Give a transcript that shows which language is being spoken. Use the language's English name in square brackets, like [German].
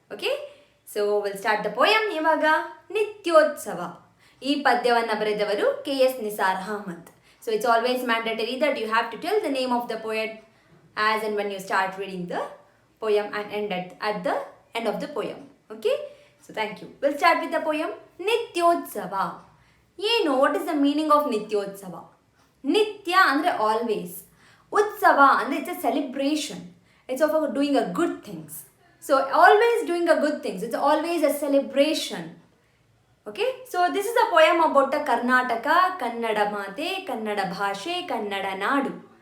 [English] Okay, so will start the poem. ಇವಾಗ ನಿತ್ಯೋತ್ಸವ. [Kannada] ಈ ಪದ್ಯವನ್ನು ಬರೆದವರು KS Nisar Ahmed. [English] So it's always mandatory that you have to tell the name of the poet as and when you start reading the poem and end at the end of the poem. Okay, so thank you. We'll start with the poem Nityotsava. ಏನು, what is the meaning of Nityotsava? ನಿತ್ಯ ಅಂದರೆ always, ಉತ್ಸವ ಅಂದರೆ it's a celebration, it's of doing a good things. So always doing a good things, it's always a celebration. Okay, so this is a poem about a Karnataka, Kannada ಮಾತೆ, ಕನ್ನಡ ಭಾಷೆ, ಕನ್ನಡ ನಾಡು.